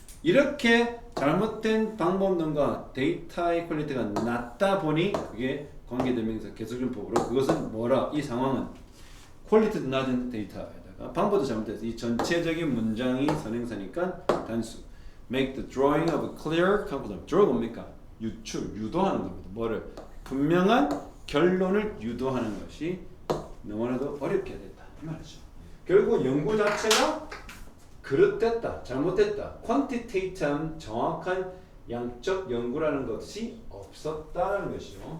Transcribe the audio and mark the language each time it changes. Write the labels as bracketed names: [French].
[Korean] 이렇게 잘못된 방법론과 데이터의 퀄리티가 낮다 보니 그게 관계대명사 계속적법으로 그것은 뭐라? 이 상황은 퀄리티도 낮은 데이터에다가 방법도 잘못돼서 이 전체적인 문장이 선행사니까 단수. [English] Make the drawing of a clear conclusion. [Korean] draw 뭡니까? 유도하는 겁니다. 뭐를? 분명한 결론을 유도하는 것이 너무나도 어렵게 됐다 이 말이죠. 결국 연구 자체가 그릇됐다, 잘못됐다. 퀀티테이트한 정확한 양적 연구라는 것이 없었다는 것이죠.